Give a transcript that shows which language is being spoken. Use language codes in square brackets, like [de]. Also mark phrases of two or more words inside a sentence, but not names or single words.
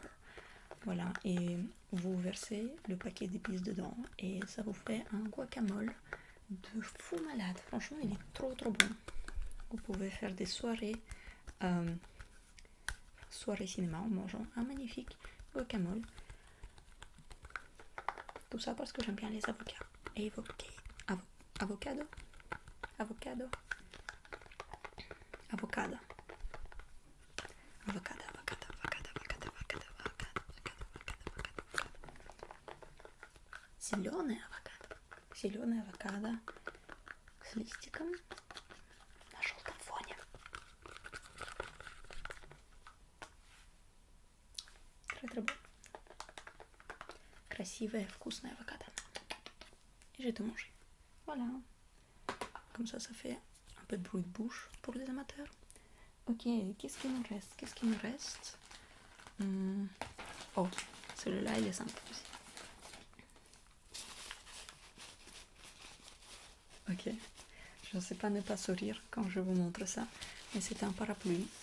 [fr] Voilà, et vous versez le paquet d'épices dedans et ça vous fait un guacamole de fou malade. Franchement, il est trop bon. Vous pouvez faire des soirées cinéma en mangeant un magnifique guacamole. Tout ça parce que j'aime bien les avocats. Et avocado. [ru] Зеленая авокадо с листиком на желтом фоне. [fr] Très bon. [ru] Красивая, вкусная авокадо. [fr] Et j'ai tout mangé. Voilà. Comme ça fait un peu de bruit de bouche pour les amateurs. Ok, qu'est-ce qu'il nous reste Oh, celui-là, il est sympa aussi. Ok, je ne sais pas ne pas sourire quand je vous montre ça, mais c'est un parapluie.